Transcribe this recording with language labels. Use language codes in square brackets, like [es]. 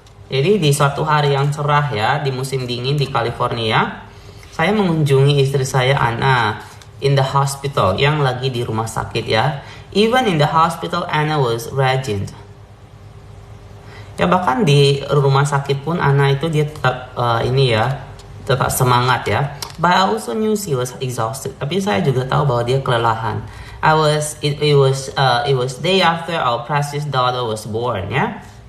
[id] Jadi di suatu hari yang cerah ya, di musim dingin di California, saya mengunjungi istri saya Anna [en] in the hospital, [id] yang lagi di rumah sakit ya. [en] Even in the hospital, Anna was radiant. [id] Ya bahkan di rumah sakit pun Anna itu dia tetap tetap semangat ya. [en] But I also knew she was exhausted. [id] Tapi saya juga tahu bahwa dia kelelahan. [en] It was day after our precious daughter was born ya.